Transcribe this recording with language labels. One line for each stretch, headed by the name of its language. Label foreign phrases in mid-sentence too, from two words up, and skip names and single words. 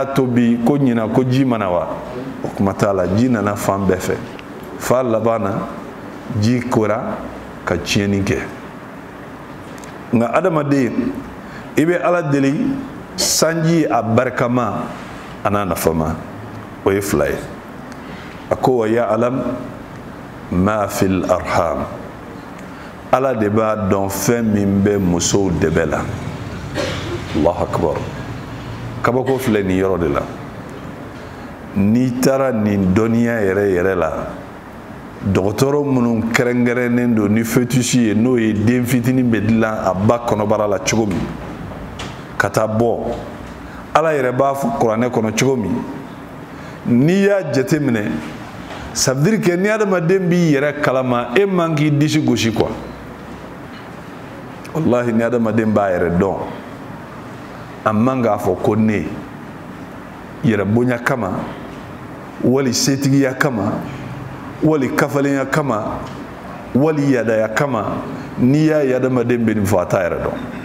Bambara: to bi ko ɲinɛ ko ji mana wa o kuma t'a la ji nana fan bɛɛ fɛ fa laban na ji kora ka tiɲɛni kɛ nka adamaden i bɛ ala deli sanji a barikama a n'a nafama o ye fila ye a ko
Arabic: ويعلم ما في الأرحام
Bambara: ala de b'a dɔn fɛn min bɛ musow dɛbɛ la
Arabic: الله أكبر
Bambara: kabako filɛ nin yɔrɔ de la n'i taara nin dɔnniya yɛrɛ la dɔgɔtɔrɔ minnu kɛrɛnkɛrɛnnen don ni fœtus ye n'o ye den fitinin bɛ dilan a ba kɔnɔbara la cogo min ka taa bɔ ala yɛrɛ b'a fɔ kuranɛ kɔnɔ cogo min n'i y'a jateminɛ
French: ça veut dire que
Bambara: ni adamaden b'i yɛrɛ kalama e man k'i disi gosi quoi wallahi ni adamaden b'a yɛrɛ dɔn a man k'a fɔ ko ne yɛrɛ bonya kama wali setigiya kama wali kafalenya kama wali yadaya kama n'i y'a ye adamaden bɛ nin fɔ a t'a yɛrɛ dɔn